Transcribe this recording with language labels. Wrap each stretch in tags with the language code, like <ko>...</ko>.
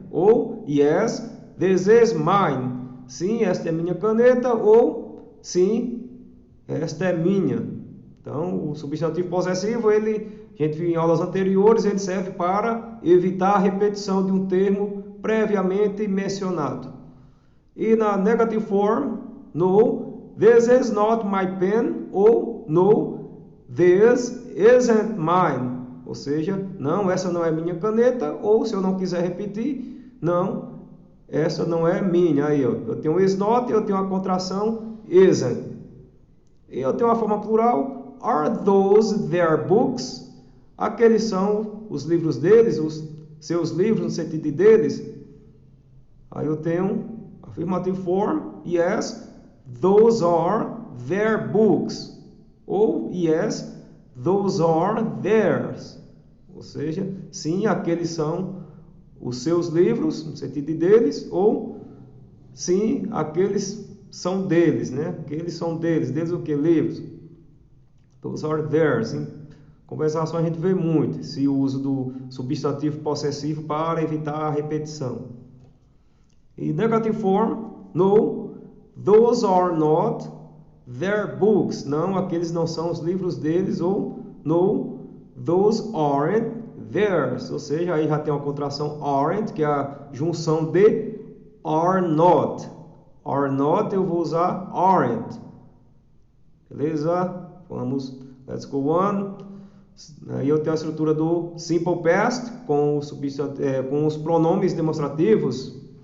<pt>Ou</pt> <en>yes, this is mine.</en> <pt>Sim, esta é minha caneta. Ou sim, esta é minha. Então, o substantivo possessivo, a gente viu em aulas anteriores, ele serve para evitar a repetição de um termo previamente mencionado.</pt> <en>E na negative form, no, this is not my pen, ou no, this isn't mine.</en> <pt>Ou seja, não, essa não é minha caneta, ou se eu não quiser repetir, não, essa não é minha. Aí, ó, eu tenho is not, eu tenho a contração isn't. E eu tenho uma forma plural,</pt> <en>are those their books?</en> <pt>Aqueles são os livros deles, os seus livros no sentido de deles. Aí eu tenho</pt> <en>affirmative form, yes, those are their books. Ou yes, those are theirs.</en> <pt>Ou seja, sim, aqueles são os seus livros, no sentido de deles, ou sim, aqueles são deles, né? Aqueles são deles. Deles o que? Livros.</pt> <en>Those are theirs.</en> <pt>Em conversação a gente vê muito esse uso do substantivo possessivo para evitar a repetição.</pt> <en>E negative form, no, those are not their books.</en> <pt>Não, aqueles não são os livros deles.</pt> <en>Ou no, those aren't theirs.</en> <pt>Ou seja, aí já tem uma contração aren't, que é a junção de are not. Are not eu vou usar aren't. Beleza? Vamos,</pt> <en>let's go on.</en> <pt>Aí eu tenho a estrutura do simple past com os pronomes demonstrativos.</pt>